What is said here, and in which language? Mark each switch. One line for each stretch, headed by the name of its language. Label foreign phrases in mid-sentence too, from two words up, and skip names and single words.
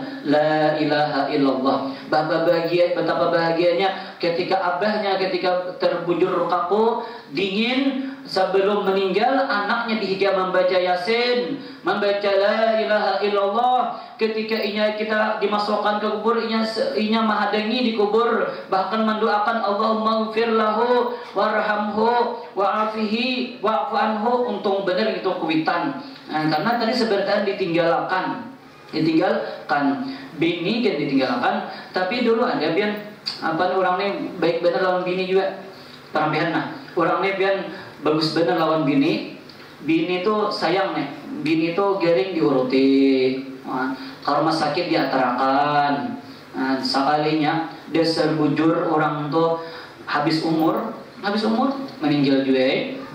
Arabic: la ilaha illallah
Banjar: betapa bahagianya ketika abahnya ketika terbujur kaku dingin sebelum meninggal anaknya dihiga membaca Yasin membaca
Arabic: la ilaha illallah
Banjar: ketika kita dimasukkan ke kubur inya mahadangi di kubur bahkan mendoakan
Arabic: Allahumma ighfir lahu warhamhu wa'afihi wa'fu anhu
Banjar: untung benar itu kuitan. Karena tadi sebenarnya ditinggalkan bini kan ditinggalkan tapi dulu ada bian apa orang ini baik benar lawan bini juga perampihan orang ini bian bagus bener lawan bini tuh sayang nih bini tuh garing diuruti kalau rumah sakit diatarakan sekalinya dasar bujur orang tuh habis umur meninggal juga